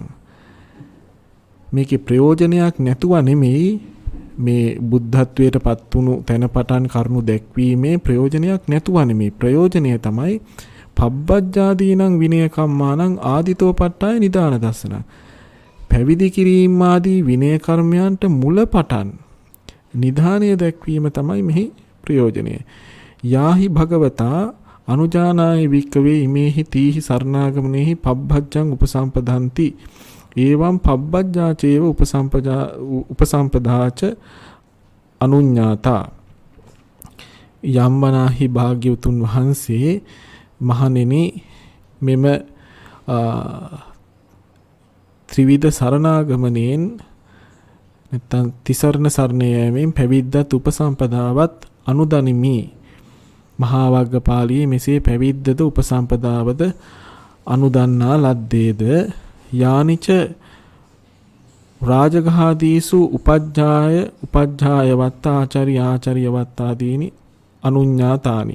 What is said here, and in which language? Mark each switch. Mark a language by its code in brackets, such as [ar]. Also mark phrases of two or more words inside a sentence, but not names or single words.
[si] මේකේ ප්‍රයෝජනයක් නැතුව නෙමෙයි මේ බුද්ධත්වයට පත් වුණු තැන පටන් කරුණු දැක්වීමේ ප්‍රයෝජනයක් නැතුව නෙමෙයි. ප්‍රයෝජනය තමයි [pi] පබ්බජ්ජාදීනං විනය කම්මානං ආදිතෝ පට්ඨාය නිදාන දස්සනං. [si] පැවිදි කිරීම ආදී විනය කර්මයන්ට මුල පටන් නිධානය දැක්වීම තමයි මෙහි ප්‍රයෝජනය. [pi] යාහි භගවතා අනුජානාය වික්කවේ ඉමේහි තීහි සරණාගමනේහි පබ්බජ්ජං උපසම්පදන්ති. ඒවම් පබ්බජ්ජාචේව උපසම්පදාච අනුඤ්ඤාතා. [si] යම්මනාහි භාග්‍යවතුන් වහන්සේ මහණෙනි මෙම ත්‍රිවිධ සරණාගමණයෙන් නැත්නම් තිසරණ සරණ යෑමෙන් පැවිද්දත් උපසම්පදාවත් අනුදනිමි. මහා වග්ගපාළියේ මෙසේ පැවිද්දද උපසම්පදාවද අනුදන්නා ලද්දේද [pi] යානිච රාජගහාදීසු උපජ්ජාය වත්තාචාරි ආචාර්ය වත්තාදීනි අනුඤ්ඤාතානි.